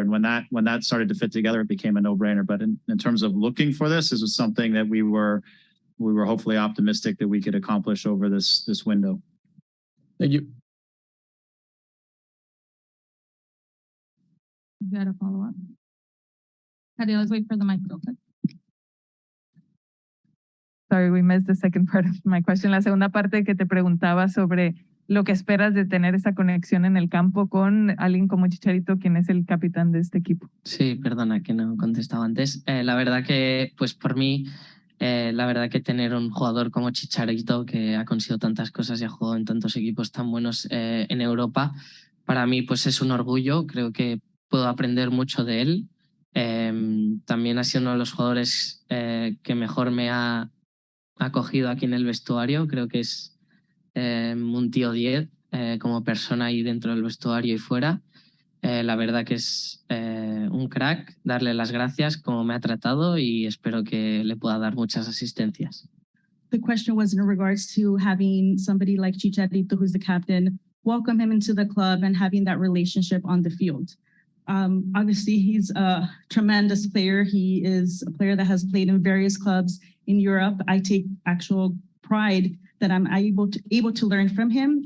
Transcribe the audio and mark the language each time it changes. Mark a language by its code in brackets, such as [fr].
[en] And when that started to fit together, it became a no-brainer. But in terms of looking for this was something that we were hopefully optimistic that we could accomplish over this window. Thank you. You got a follow-up? Katia, let's wait for the mic real quick. Sorry, we missed the second part of my question. [es] La segunda parte que te preguntaba sobre lo que esperas de tener esa conexión en el campo con alguien como Chicharito, quien es el capitán de este equipo. Sí, perdona que no contestaba antes. La verdad que, pues por mí, la verdad que tener un jugador como Chicharito, que ha conseguido tantas cosas y ha jugado en tantos equipos tan buenos en Europa, para mí pues es un orgullo. Creo que puedo aprender mucho de él. También ha sido uno de los jugadores que mejor me ha acogido aquí en el vestuario. Creo que es un tío 10 como persona ahí dentro del vestuario y fuera. La verdad que es un crack. Darle las gracias como me ha tratado y espero que le pueda dar muchas asistencias. [en] The question was in regards to having somebody like Chicharito, who's the captain, welcome him into the club and having that relationship on the field. Obviously, he's a tremendous player. He is a player that has played in various clubs in Europe. I take actual pride that I'm able to learn from him.